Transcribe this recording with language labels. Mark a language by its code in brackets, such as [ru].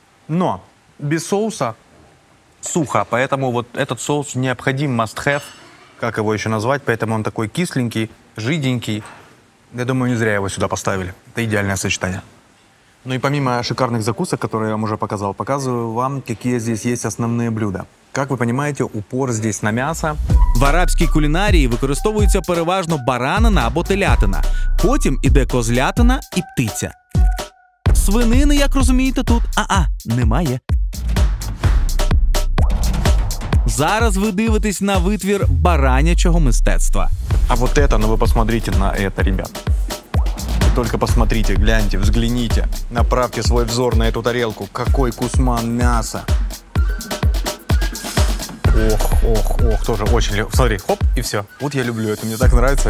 [ru] Но без соуса сухо, поэтому вот этот соус необходим, [en] must have, [ru] как его еще назвать, поэтому он такой кисленький, жиденький. Я думаю, не зря его сюда поставили. Это идеальное сочетание. Ну и помимо шикарных закусок, которые я вам уже показал, показываю вам, какие здесь есть основные блюда. [uk] Як ви розумієте, упор [ru] здесь [uk] на м'ясо. В арабській кулінарії використовується переважно баранина або телятина. Потім іде козлятина і птиця. Свинини, як розумієте, тут немає. Зараз ви дивитесь на витвір баранячого мистецтва. [ru] А вот это, ну вы посмотрите на это, ребят. Вы только посмотрите, гляньте, взгляните. Направьте свой взор на эту тарелку. Какой кусман мяса. Ох, тоже очень... Смотри, хоп, и все. Вот я люблю это, мне так нравится.